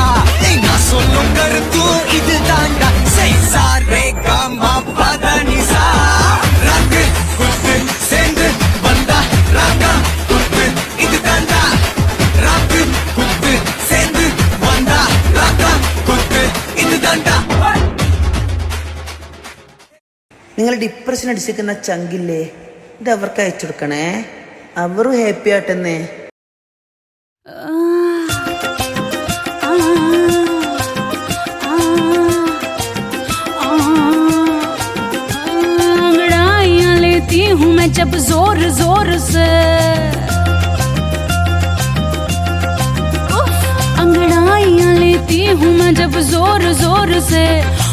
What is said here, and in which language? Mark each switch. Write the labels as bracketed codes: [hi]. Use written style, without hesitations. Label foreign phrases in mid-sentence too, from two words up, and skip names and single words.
[ta] நான் சொல்லும் கருத்து இது தாண்டா. சைசா ரேகா மாப்பா நிசா, ராக்கு குத்து சேர்ந்து வந்தா ராகா குத்து இது தாண்டா. ராக்கு குத்து சேர்ந்து வந்தா ராகா குத்து இது தாண்டா. [ml] നിങ്ങൾ ഡിപ്രഷൻ അടിച്ചിരിക്കുന്ന ചങ്കില്ലേ, ഇത് അവർക്ക് അയച്ചു കൊടുക്കണേ. അവരും ഹാപ്പി ആട്ടെന്നേ. [hi] अंगड़ाइयां लेती हूँ मैं जब जोर जोर से, अंगड़ाइयां लेती हूँ मैं जब जोर जोर से.